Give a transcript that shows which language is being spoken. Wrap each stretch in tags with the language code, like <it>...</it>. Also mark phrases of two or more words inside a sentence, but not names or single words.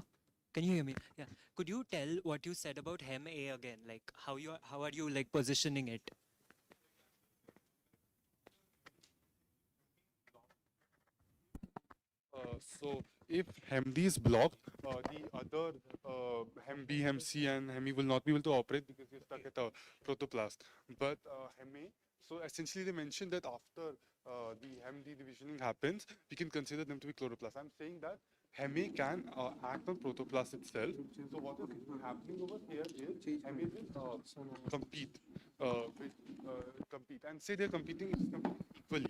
<en>Can you hear me? Yeah. Could you tell what you said about hem A again? Like how are you like positioning it? So if hem D is blocked, the other hem B, hem C, and hem E will not be able to operate because they're stuck at a protoplast. But hem A, so essentially they mentioned that after the hem D divisioning happens, we can consider them to be chloroplasts. I'm saying that hem A can act on protoplast itself. So what is happening over here is hem A will compete compete, and say they're competing equally.</en>